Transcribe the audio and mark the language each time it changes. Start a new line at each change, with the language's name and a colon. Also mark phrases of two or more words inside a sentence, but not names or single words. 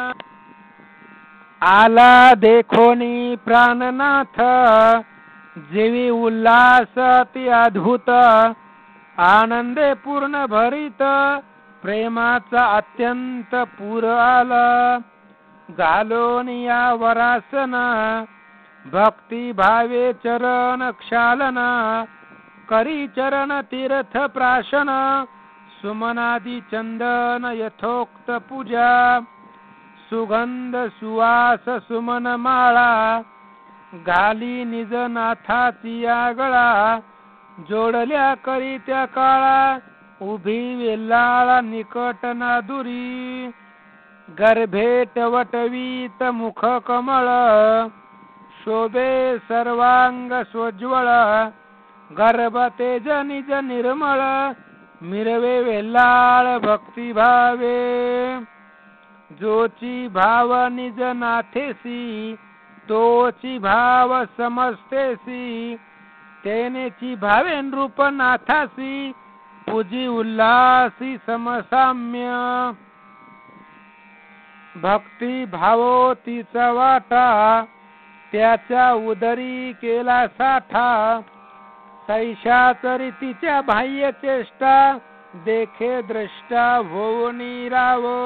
Marathi: आला देखोनी प्राणनाथ, जीवी उल्हास अति अद्भुत, आनंदे पूर्ण भरित, प्रेमाचा अत्यंत पूर आला. घालोनिया वरासन, भक्ती भावे चरण क्षालन, करी चरण तीर्थ प्राशन, सुमनादी चंदन यथोक्त पूजा, सुगंध सुवास सुमन माळा, घाली निज नाथाची गळा, जोडल्या करी त्या काळा, उभी वेल्लाळा निकट ना दुरी, गर्भे टवटवीत मुख कमळ, शोभे सर्वांग सोज्वळ, गर्भ तेज निज निर्मळ, मिरवे वेल्लाळ भक्ती भावे. जोची भाव निज नाथेसी, तोची भाव समस्तेसी, तेनेची भावेन रूप नाथासी, पूजी उल्हासी समसाम्य. भक्ती भावो तिचा वाटा, त्याच्या उदरी केला साठा, सैशाचरी तिच्या बाह्य चेष्टा, देखे द्रष्टा होऊनी राव.